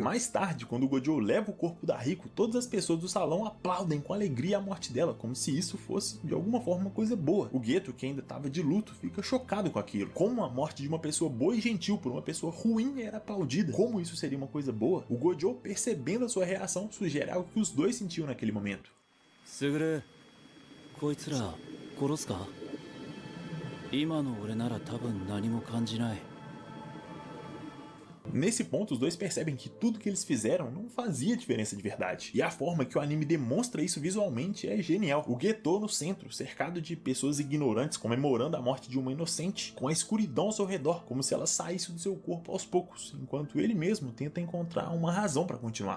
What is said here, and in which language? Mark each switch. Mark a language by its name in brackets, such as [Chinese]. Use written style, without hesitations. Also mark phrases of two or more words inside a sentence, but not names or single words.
[Portuguese] Mais tarde, quando o Gojo leva o corpo da Riko, todas as pessoas do salão aplaudem com alegria a morte dela, como se isso fosse de alguma forma uma coisa boa. O Geto, que ainda estava de luto, fica chocado com aquilo. Como a morte de uma pessoa boa e gentil por uma pessoa ruim era aplaudida, como isso seria uma coisa boa? O Gojo, percebendo a sua reação, sugere algo que os dois sentiam naquele momento. [Japanese] Suguru, こいつら殺すか? 今の俺なら多分何も感じない。 [Portuguese] Nesse ponto, os dois percebem que tudo que eles fizeram não fazia diferença de verdade. E a forma que o anime demonstra isso visualmente é genial. O Geto no centro, cercado de pessoas ignorantes comemorando a morte de uma inocente, com a escuridão ao seu redor, como se ela saísse do seu corpo aos poucos, enquanto ele mesmo tenta encontrar uma razão para continuar.